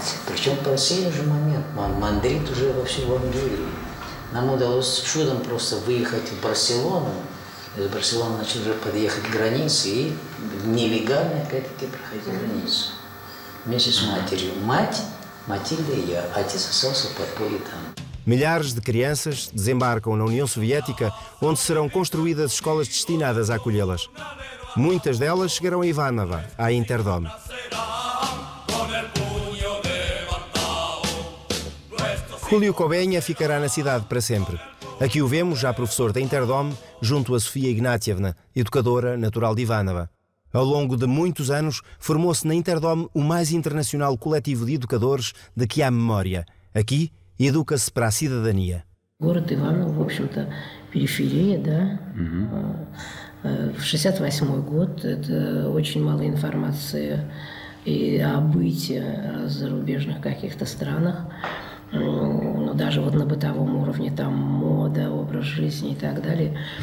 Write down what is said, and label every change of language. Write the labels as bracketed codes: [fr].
[ru] Причем по сей же момент мандрит уже во всю Вангелию. Нам удалось чудом просто выехать в Барселону. Из Барселоны начали уже подъехать к границе и нелегально опять-таки проходить границу. Вместе с матерью. Мать, Матильда и я. Отец остался в подполье там. [pt] Milhares de crianças desembarcam na União Soviética, onde serão construídas escolas destinadas a acolhê-las. Muitas delas chegarão a Ivanovo, à Interdome. Julio Kobenha ficará na cidade para sempre. Aqui o vemos, já professor da Interdome, junto a Sofia Ignatievna, educadora natural de Ivanovo. Ao longo de muitos anos, formou-se na Interdome o mais internacional coletivo de educadores de que há memória. Aqui, educa-se para a cidadania. [ru] Город Иваново, в общем-то, периферия, да. В 68 год это очень мало информации и о быте о зарубежных каких-то странах. Но даже вот на бытовом уровне, там мода, образ жизни и так далее.